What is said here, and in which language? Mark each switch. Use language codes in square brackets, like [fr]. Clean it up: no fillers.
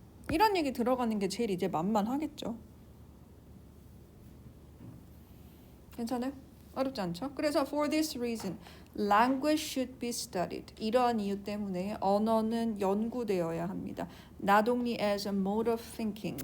[ko] 이런 얘기 들어가는 게 제일 이제 만만하겠죠. 괜찮아요? 어렵지 않죠? 그래서 [en] for this reason, language should be studied. [ko] 이러한 이유 때문에 언어는 연구되어야 합니다. [en] Not only as a mode of thinking.